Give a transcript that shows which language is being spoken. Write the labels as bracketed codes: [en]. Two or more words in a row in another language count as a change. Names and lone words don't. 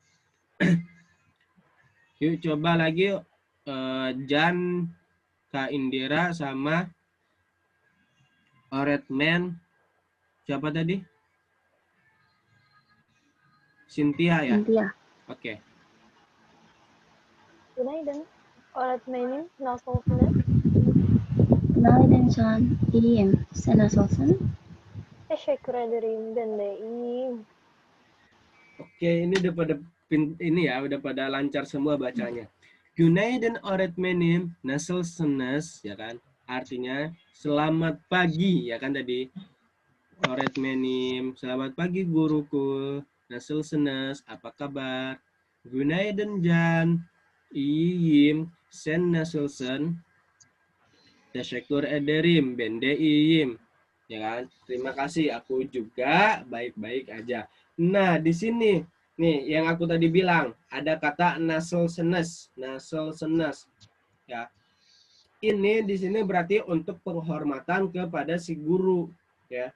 [id] Yuk coba lagi Jan, Kak Indira sama Oretman. Siapa tadi? Cynthia ya? Cynthia. Oke. [tr] Günaydın. Öğretmenim nasılsınız? Günaydın Can. İyiyim. Sen nasılsın? Teşekkür ederim. Ben de iyiyim. [id] Oke, ini udah pada lancar semua bacanya. [tr] Günaydın öğretmenim, nasılsınız, [id] ya kan? Artinya selamat pagi, ya kan tadi. Öğretmenim, selamat pagi guruku. Nasılsınız, apa kabar? [tr] Günaydın Can. İyiyim. Sen nasılsın? Teşekkür ederim. Ben de iyiyim. [id] Ya kan? Terima kasih, aku juga baik-baik aja. Nah, di sini nih yang aku tadi bilang ada kata nasılsınız. Ya. Ini di sini berarti untuk penghormatan kepada si guru, ya.